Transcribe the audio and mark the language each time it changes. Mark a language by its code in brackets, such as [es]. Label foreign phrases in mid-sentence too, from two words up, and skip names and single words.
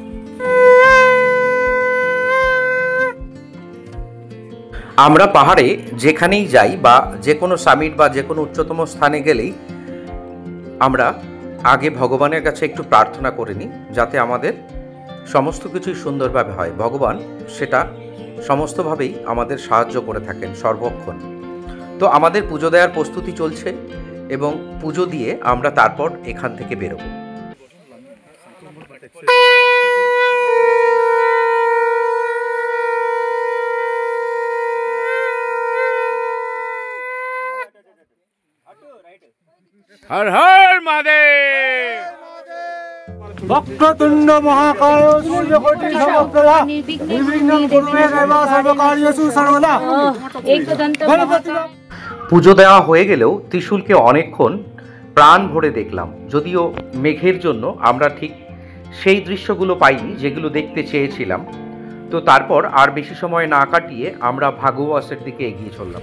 [bn] আমরা পাহাড়ে যেখানেই যাই বা যে কোনো সামিট বা যে কোনো উচ্চতম স্থানে গেলেই আমরা আগে ভগবানের কাছে একটু প্রার্থনা করে নিই, যাতে আমাদের সমস্ত কিছুই সুন্দরভাবে হয়। ভগবান সেটা সমস্তভাবেই আমাদের সাহায্য করে থাকেন সর্বক্ষণ। তো আমাদের পুজো দেওয়ার প্রস্তুতি চলছে এবং পুজো দিয়ে আমরা তারপর এখান থেকে বেরোবো। [hi] हर हर महादेव। [sa] वक्रतुंड महाकाय सूर्यकोटि समप्रभा निर्विघ्नं कुरु मे देव सर्वकार्येषु सर्वदा। [bn] পুজো দেওয়া হয়ে গেলেও ত্রিশূলকে অনেকক্ষণ প্রাণ ভরে দেখলাম, যদিও মেঘের জন্য আমরা ঠিক সেই দৃশ্যগুলো পাইনি যেগুলো দেখতে চেয়েছিলাম। তো তারপর আর বেশি সময় না কাটিয়ে আমরা ভাগববাসের দিকে এগিয়ে চললাম।